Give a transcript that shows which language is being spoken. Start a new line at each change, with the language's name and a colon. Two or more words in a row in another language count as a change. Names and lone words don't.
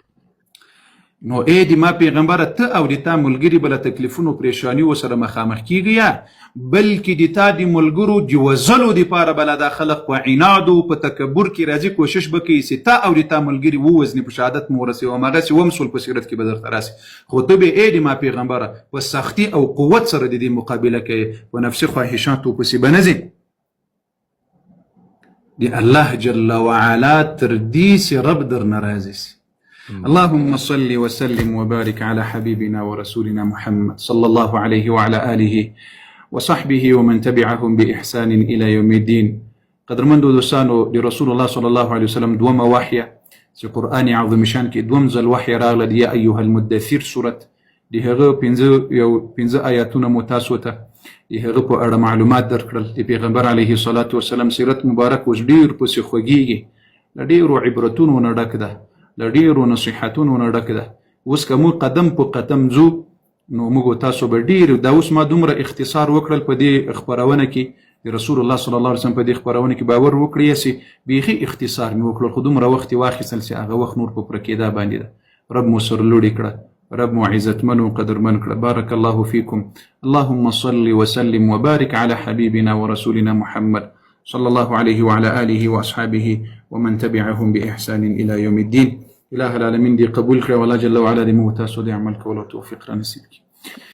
Pashto: نو ای د ما پیغمبره ته او د تا ملګري به له تکلیفونو پریشانیو سره مخامخ کیږي، یا بلکې د تا د ملګرو د وژلو دپاره به له دا خلق په عناد او په تکبر کې راځي کوشش به کوي چې تا او د تا ملګري ووژني، په شهادت مو ورسوي، هماغسې ومسول په سیرت کې به درته راسي. خو ته به ای د ما پیغمبره په سختي او قوت سره د دې مقابله کوي، په نفسي خواهشاتو پسې به نه ځې. د الله
Arabic: جل وعلا
Pashto: تر دې چې رب درنه راضي سي.
Arabic: اللهم صل وسلم وبارك على حبيبنا ورسولنا محمد صلى الله عليه وعلى آله وصحبه ومن تبعهم بإحسان إلى يوم الدين.
Pashto: قدرمن دوستانو د رسول الله
Arabic: صلى الله عليه وسلم
Pashto: دومه وحيه چې قرآن عظیم شان کې دوم ځل وحی راغله د
Arabic: یا ایها المدثر
Pashto: صورت، د هغه 15 آیاتونه مو تاسو ته د هغه په اړه معلومات درکړل. د پیغمبر
Arabic: علیه الصلاة والسلام
Pashto: سیرت مبارک اوس ډېر پسې خوږیږي، له ډېرو عبرتونو نه ډک ده، له ډېرو نصیحتونو نه ډک ده. اوس که موږ قدم په قدم ځو نو موږ تاسو به ډېر دا اوس ما دومره اختصار وکړل په دې خپرونه کې د رسول الله
Arabic: صلی الله علیه وسلم
Pashto: په دې خپرونه کې باور وکړئ چې بیخي اختصار مې وکړل، خو دومره وخت یې واخیستل چې هغه وخت نور په پوره کېدا باندې ده. رب مو سرلوړي کړه، رب مو عزتمن و قدرمن کړه.
Arabic: بارك الله فيكم. اللهم صل وسلم وبارك على حبيبنا ورسولنا محمد صلى الله عليه وعلى آله وأصحابه ومن تبعهم بإحسان إلى يوم الدين. إله العالمين
Pashto: دي قبول کړه، والله
Arabic: جل وعلا
Pashto: دې موږ تاسو د عمل کولو توفیق را نصیب کړي.